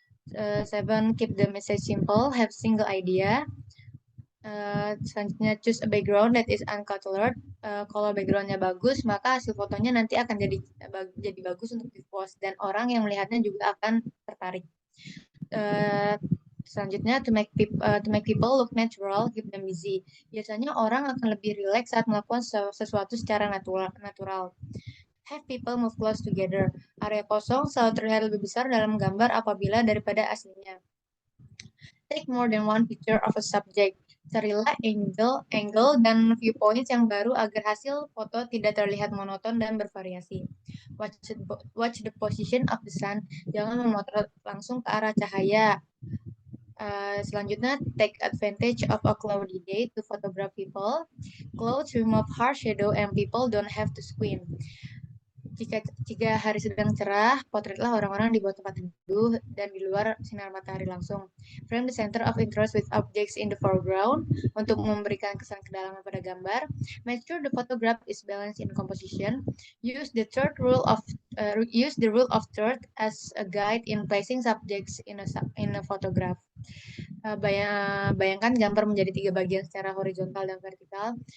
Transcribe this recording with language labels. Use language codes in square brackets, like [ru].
[en] 7, keep the message simple, have single idea. [id] Selanjutnya, [en] choose a background that is uncolored. [id] Kalau backgroundnya bagus, maka hasil fotonya nanti akan jadi bagus untuk di-post dan orang yang melihatnya juga akan tertarik. Selanjutnya, [en] to make people look natural, keep them busy. [id] Biasanya orang akan lebih rileks saat melakukan sesuatu secara natural. [en] Have people move close together. [id] Area kosong selalu terlihat lebih besar dalam gambar apabila daripada aslinya. [en] Take more than one picture of a subject. [id] Carilah angle dan viewpoints yang baru agar hasil foto tidak terlihat monoton dan bervariasi. [en] Watch the position of the sun. [id] Jangan memotret langsung ke arah cahaya. Selanjutnya, [en] take advantage of a cloudy day to photograph people. Clouds remove harsh shadow and people don't have to squint. [id] Jika hari sedang cerah, potretlah orang-orang di bawah tempat teduh dan di luar sinar matahari langsung. [en] Frame the center of interest with objects in the foreground [id] untuk memberikan kesan kedalaman pada gambar. [en] Make sure the photograph is balanced in composition. Use the rule of third as a guide in placing subjects in a photograph. [id] Bayangkan gambar menjadi 3 bagian secara horizontal dan vertikal.